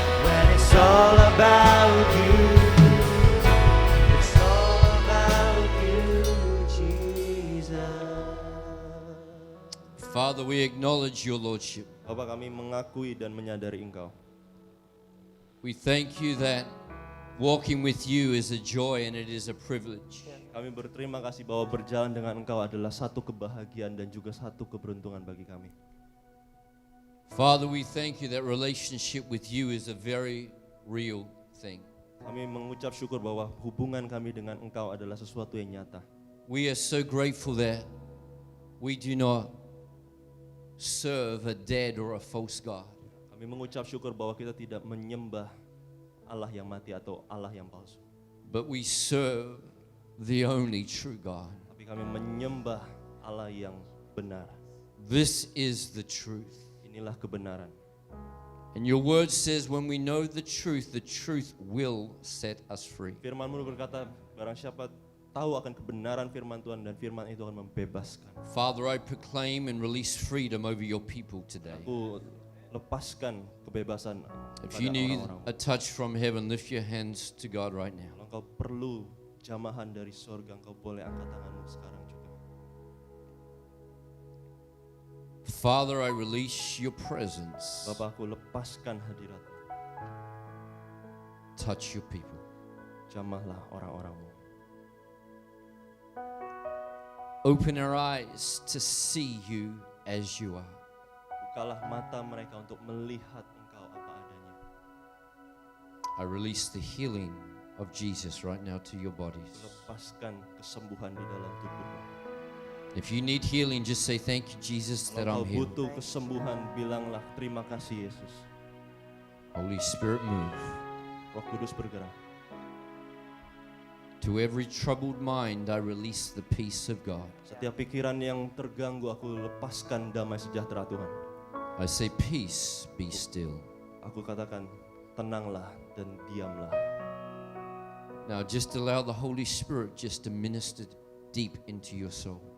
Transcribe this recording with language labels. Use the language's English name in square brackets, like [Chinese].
[English] When it's all about you, it's all about you, Jesus. Father, we acknowledge your Lordship. [Indonesian] Bapa, kami mengakui dan menyadari Engkau. [English] We thank you that walking with you is a joy and it is a privilege. [Indonesian] Kami berterima kasih bahwa berjalan dengan Engkau adalah satu kebahagiaan dan juga satu keberuntungan bagi kami. [English] Father, we thank you that relationship with you is a very real thing. [Indonesian] Kami mengucap syukur bahwa hubungan kami dengan Engkau adalah sesuatu yang nyata. [English] We are so grateful that we do not serve a dead or a false God. [Indonesian] Kami mengucap syukur bahwa kita tidak menyembah Allah yang mati atau Allah yang palsu. [English] But we serve the only true God. [Indonesian] Tapi kami menyembah Allah yang benar. [English] This is the truth. [Indonesian] Inilah kebenaran. [English] And your word says when we know the truth will set us free. [Indonesian] Firman-Mu berkata, barang siapa tahu akan kebenaran firman Tuhan dan firman itu akan membebaskan. [English] Father, I proclaim and release freedom over your people today. [Indonesian] Aku lepaskan kebebasan [English] If you need [Indonesian] orang-orang. [English] a touch from heaven, lift your hands to God right now. [Indonesian] Kalau engkau perlu jamahan dari sorga, engkau boleh angkat tanganmu sekarang juga. [English] Father, I release your presence. [Indonesian] Bapa, aku lepaskan hadirat-Mu. [English] Touch your people. [Indonesian] Jamahlah orang-orang-Mu. [English] Open our eyes to see you as you are. [Indonesian] Bukalah mata mereka untuk melihat Engkau apa adanya. [English] I release the healing of Jesus right now to your bodies. [Indonesian] Lepaskan kesembuhan di dalam tubuhmu. [English] If you need healing, just say thank you, Jesus, that [Indonesian] Kalau [English] healed. [Indonesian] butuh kesembuhan, bilanglah terima kasih Yesus. [English] Holy Spirit, move. [Indonesian] Roh Kudus bergerak. [English] To every troubled mind, I release the peace of God. [Indonesian] Setiap pikiran yang terganggu, aku lepaskan damai sejahtera Tuhan. [English] I say, peace, be still. [Indonesian] Aku katakan, tenanglah dan diamlah. [English] Now just allow the Holy Spirit just to minister deep into your soul.